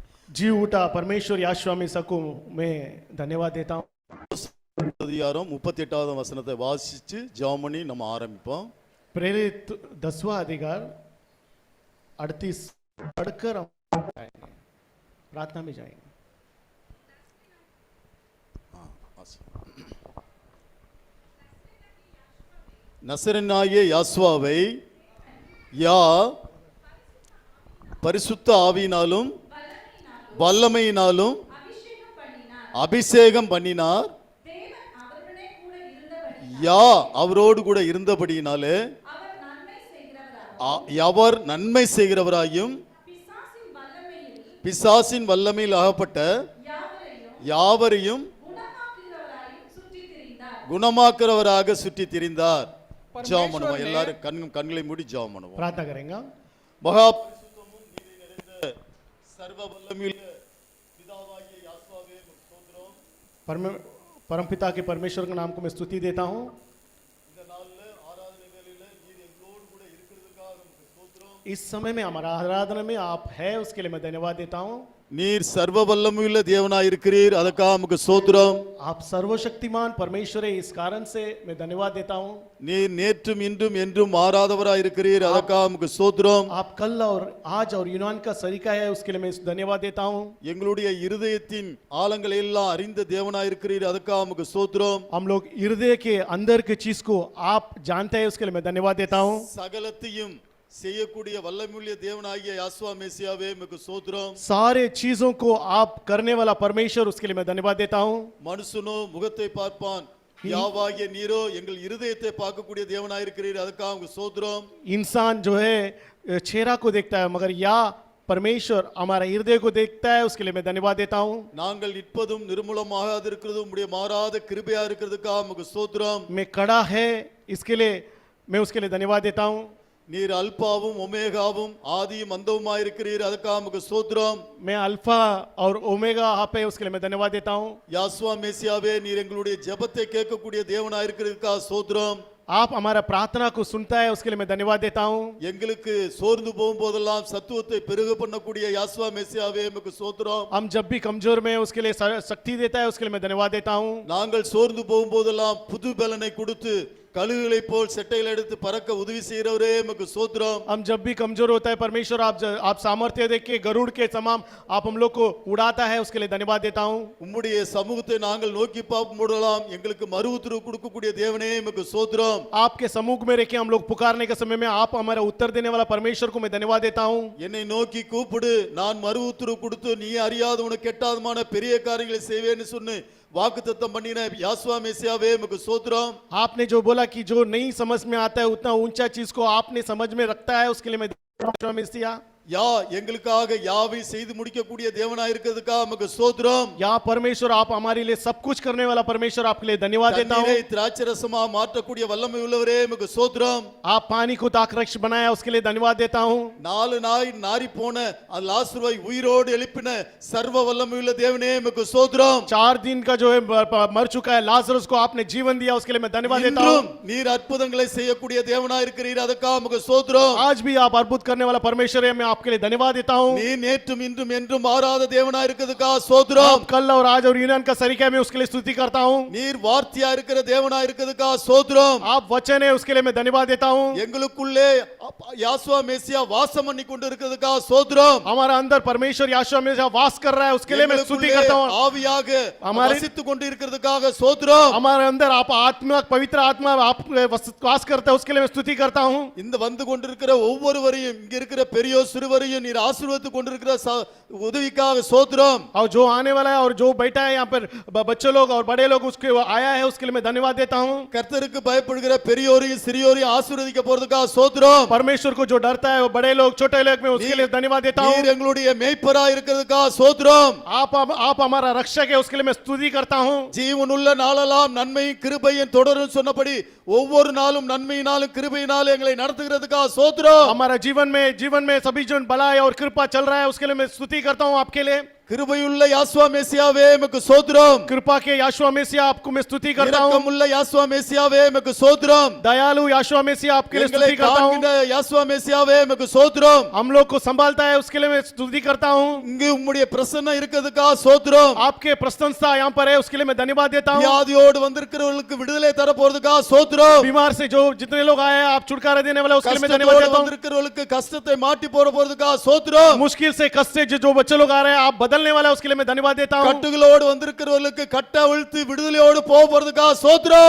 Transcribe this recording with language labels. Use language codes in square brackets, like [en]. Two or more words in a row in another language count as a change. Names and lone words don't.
[hi] जी उठा परमेश्वर याशुआ में सकूं मैं धन्यवाद देता हूं। [ta] அதிகாரம் 38வது வசனத்தை வாசிச்சு ஜெபம் பண்ணி நம்ம ஆரம்பிப்போம். [hi] प्रेरित 10वां अधिकार 38 पढ़कर हम जाएंगे, प्रार्थना में जाएंगे। [ta] நசரேயனாகிய யாசுவாவை யா பரிசுத்த ஆவியினாலும் வல்லமையினாலும் அபிஷேகம் பண்ணினார். யா அவரோடு கூட இருந்தபடியினாலே அவர் நன்மை செய்கிறவராயும் பிசாசின் வல்லமையில் அகப்பட்ட யாவரையும் குணமாக்குறவராக சுற்றி திரிந்தார். ஜெபம் பண்ணுவோம். எல்லாரும் கண்களை மூடி ஜெபம் பண்ணுவோம். [hi] प्रार्थना करेंगे। [ta] மகா பரிசுத்தமும் நீதி நிறைந்த சர்வ வல்லமையுள்ள பிதாவாகிய யாசுவாவே ஸ்தோத்திரம். [hi] परमपिता के परमेश्वर के नाम को मैं स्तुति देता हूँ। [ta] இந்த நாள்ல ஆராதனைகளில நீர் எங்களோடு கூட இருக்கிறதுக்காக உங்களுக்கு ஸ்தோத்திரம். [hi] इस समय में हमारा आराधना में आप है उसके लिए मैं धन्यवाद देता हूँ। [ta] நீர் சர்வ வல்லமையுள்ள தேவனாய் இருக்கிறீர், அதற்காக உங்களுக்கு ஸ்தோத்திரம். [hi] आप सर्वशक्तिमान परमेश्वर है, इस कारण से मैं धन्यवाद देता हूँ। [ta] நீர் நேற்றும் இன்றும் என்றும் மாறாதவராய் இருக்கிறீர், அதற்காக உங்களுக்கு ஸ்தோத்திரம். [hi] आप कल और आज और यूनान का सरीका है उसके लिए मैं धन्यवाद देता हूँ। [ta] எங்களுடைய இருதயத்தின் ஆழங்களை எல்லாம் அறிந்த தேவனாய் இருக்கிறீர், அதற்காக உங்களுக்கு ஸ்தோத்திரம். [hi] हम लोग हृदय के अंदर की चीज को आप जानते हैं उसके लिए मैं धन्यवाद देता हूँ। [ta] சகலத்தையும் செய்யக்கூடிய வல்லமையுள்ள தேவனாகிய யாசுவா மேசியாவே உங்களுக்கு ஸ்தோத்திரம். [hi] सारे चीजों को आप करने वाला परमेश्वर उसके लिए मैं धन्यवाद देता हूँ। [ta] மனுஷனோ முகத்தை பார்ப்பான், யாவாகிய நீரோ எங்கள் இருதயத்தை பார்க்கக்கூடிய தேவனாய் இருக்கிறீர், அதுக்காக உங்களுக்கு ஸ்தோத்திரம். [hi] इंसान जो है चेहरा को देखता है मगर या परमेश्वर हमारा हृदय को देखता है उसके लिए मैं धन्यवाद देता हूँ। [ta] நாங்கள் நிற்பதும் நிர்மூலமாகாது இருக்கிறதும் உம்முடைய மாறாத கிருபையா இருக்கிறதுக்காக உங்களுக்கு ஸ்தோத்திரம். [hi] मैं खड़ा है इसके लिए मैं उसके लिए धन्यवाद देता हूँ। [ta] நீர் அல்பாவும் ஒமேகாவும் ஆதியும் அந்தவுமாய் இருக்கிறீர், அதுக்காக உங்களுக்கு ஸ்தோத்திரம். [hi] मैं अल्फा और ओमेगा आप है उसके लिए मैं धन्यवाद देता हूँ। [ta] யாசுவா மேசியாவே நீர் எங்களுடைய ஜெபத்தை கேட்கக்கூடிய தேவனாய் இருக்கிறதுக்காக ஸ்தோத்திரம். [hi] आप हमारा प्रार्थना को सुनता है उसके लिए मैं धन्यवाद देता हूँ। [ta] எங்களுக்கு சோர்ந்து போகும்போதெல்லாம் சத்துவத்தை பெருக பண்ணக்கூடிய யாசுவா மேசியாவே உங்களுக்கு ஸ்தோத்திரம். [hi] हम जब भी कमजोर में उसके लिए शक्ति देता है उसके लिए मैं धन्यवाद देता हूँ। [ta] நாங்கள் சோர்ந்து போகும்போதெல்லாம் புது பலனை கொடுத்து கழுகுகளை போல் செட்டையில் எடுத்து பறக்க உதவி செய்கிறவரே உமக்கு ஸ்தோத்திரம். [hi] हम जब भी कमजोर होता है परमेश्वर आप सामर्थ्य देख के गरुड़ के समान आप हम लोग को उड़ाता है उसके लिए धन्यवाद देता हूँ। [ta] உம்முடைய சமூகத்தை நாங்கள் நோக்கி பார்க்கும்போதெல்லாம் எங்களுக்கு மறு உத்தரவு கொடுக்கக்கூடிய தேவனே உமக்கு ஸ்தோத்திரம். [hi] आपके सम्मुख में रह के हम लोग पुकारने के समय में आप हमारा उत्तर देने वाला परमेश्वर को मैं धन्यवाद देता हूँ। [ta] என்னை நோக்கி கூப்பிடு, நான் மறு உத்தரவு கொடுத்து நீ அறியாத உனக்கு கெட்டாதமான பெரிய காரியங்களை செய்வேன்னு சொன்னு வாக்குத்தத்தம் பண்ணின யாசுவா மேசியாவே உமக்கு ஸ்தோத்திரம். [hi] आपने जो बोला कि जो नहीं समझ में आता है उतना ऊंचा चीज को आपने समझ में रखता है उसके लिए मैं धन्यवाद मेसिया। [ta] யா எங்களுக்காக யாவை செய்து முடிக்கக்கூடிய தேவனாய் இருக்கிறதுக்காக உமக்கு ஸ்தோத்திரம். [hi] या परमेश्वर आप हमारे लिए सब कुछ करने वाला परमेश्वर आपके लिए धन्यवाद देता हूँ। [ta] தண்ணீரை திராட்சரசமா மாற்றக்கூடிய வல்லமை உள்ளவரே உமக்கு ஸ்தோத்திரம். [hi] आप पानी को ताकरक्ष बनाया उसके लिए धन्यवाद देता हूँ। [ta] 4 நாள் நாரி போன லாசருவை உயிரோடு எழுப்பின சர்வ வல்லமை உள்ள தேவனே உமக்கு ஸ்தோத்திரம். [hi] 4 दिन का जो है मर चुका है लाजरस को आपने जीवन दिया उसके लिए मैं धन्यवाद देता हूँ। [ta] நீர் அற்புதங்களை செய்யக்கூடிய தேவனாய் இருக்கிறீர், அதுக்காக உமக்கு ஸ்தோத்திரம். [hi] आज भी आप अद्भुत करने वाला परमेश्वर है, मैं आपके लिए धन्यवाद देता हूँ। [ta] நீ நேற்றும் இன்றும் என்றும் மாறாத தேவனாய் இருக்கிறதுக்காக ஸ்தோத்திரம். [hi] आप कल और आज और यूनान का सरीका में उसके लिए स्तुति करता हूँ। [ta] நீர் வார்த்தையா இருக்கிற தேவனாய் இருக்கிறதுக்காக ஸ்தோத்திரம். [hi] आप वचन है उसके लिए मैं धन्यवाद देता हूँ। [ta] எங்களுக்குள்ளே யாசுவா மேசியா வாசம் பண்ணி கொண்டு இருக்கிறதுக்காக ஸ்தோத்திரம். [hi] हमारा अंदर परमेश्वर याशुआ में वास कर रहा है उसके लिए मैं स्तुति करता हूँ। [ta] ஆவியாக [hi] हमारे [ta] வசித்துக் கொண்டு இருக்கிறதுக்காக ஸ்தோத்திரம். [hi] हमारे अंदर आप आत्मा पवित्र आत्मा आप वास करता है उसके लिए मैं स्तुति करता हूँ। [ta] இந்த வந்து கொண்டிருக்கிற ஒவ்வொருவரையும் இங்க இருக்கிற பெரியோர் சிறுவரையும் நீர் ஆசீர்வதித்து கொண்டிருக்கிற உதவிக்காக ஸ்தோத்திரம். [hi] और जो आने वाला है और जो बैठा है यहाँ पर बच्चे लोग और बड़े लोग उसके आया है उसके लिए मैं धन्यवाद देता हूँ। [ta] கர்த்தருக்கு பயப்படுகிற பெரியோரையும் சிறியோரையும் ஆசீர்வதிக்க போறதுக்காக ஸ்தோத்திரம். [hi] परमेश्वर को जो डरता है वो बड़े लोग छोटे लोग मैं उसके लिए धन्यवाद देता हूँ। [ta] நீர் எங்களுடைய மேய்ப்பராய் இருக்கிறதுக்காக ஸ்தோத்திரம். [hi] आप हमारा रक्षक है उसके लिए मैं स्तुति करता हूँ। [ta] ஜீவனுள்ள நாளெல்லாம் நன்மையும் கிருபையும் தொடரும் சொன்னபடி ஒவ்வொரு நாளும் நன்மையினாலும் கிருபையினாலும் எங்களை நடத்துகிறதுக்காக ஸ்தோத்திரம். [hi] हमारा जीवन में सभी जो भलाई और कृपा चल रहा है उसके लिए मैं स्तुति करता हूँ आपके लिए। [ta] கிருபையுள்ள யாசுவா மேசியாவே உமக்கு ஸ்தோத்திரம். [hi] कृपा के याशुआ मेसिया आपको मैं स्तुति करता हूँ। [ta] இரக்கமுள்ள யாசுவா மேசியாவே உமக்கு ஸ்தோத்திரம். [hi] दयालु याशुआ मेसिया आपके लिए [ta] எங்களை [hi] स्तुति करता हूँ। [ta] காண்கின்ற யாசுவா மேசியாவே உமக்கு ஸ்தோத்திரம். [hi] हम लोग को संभालता है उसके लिए मैं स्तुति करता हूँ। [ta] இங்கு உம்முடைய பிரசன்னம் இருக்கிறதுக்காக ஸ்தோத்திரம். [hi] आपके प्रशंसा यहाँ पर है उसके लिए मैं धन्यवाद देता हूँ। [ta] வியாதியோடு வந்திருக்கிறவர்களுக்கு விடுதலை தர போறதுக்காக ஸ்தோத்திரம். [hi] बीमार से जो जितने लोग आए हैं आप छुटकारा देने वाले उसके लिए मैं धन्यवाद [ta] கஷ்டத்தோடு [hi] देता हूँ। [ta] வந்திருக்கிறவர்களுக்கு கஷ்டத்தை மாட்டி போறதுக்காக ஸ்தோத்திரம். [hi] मुश्किल से कष्ट से जो बच्चे लोग आ रहे हैं आप बदलने वाले हैं, उसके लिए मैं धन्यवाद देता हूँ। [ta] கட்டுகளோடு வந்திருக்கிறவர்களுக்கு கட்ட அவிழ்த்து விடுதலையோடு போறதுக்காக ஸ்தோத்திரம்.